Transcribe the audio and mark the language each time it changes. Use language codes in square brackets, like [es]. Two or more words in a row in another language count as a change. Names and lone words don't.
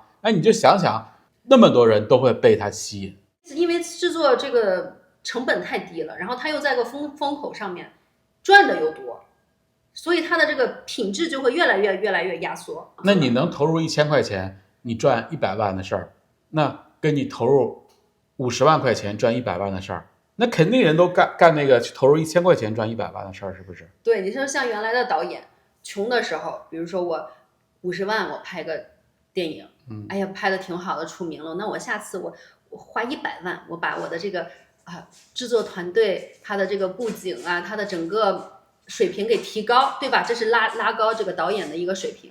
[zh] 哎，你就想想，那么多人都会被他吸引，因为制作这个成本太低了，然后他又在个风口上面，赚的又多，所以他的这个品质就会越来越压缩。那你能投入1000块钱，你賺100 萬的事兒，那跟你投入50萬塊錢賺100萬的事兒，那肯定人都幹那個去投入1000塊錢賺100萬的事兒，是不是？對，你說像原來的導演，窮的時候，比如說我50萬我拍個電影，哎呀拍的挺好的，出名了，那我下次我花100萬，我把我的這個製作團隊，他的這個布景啊，他的整個水平給提高，對吧？這是拉高這個導演的一個水平。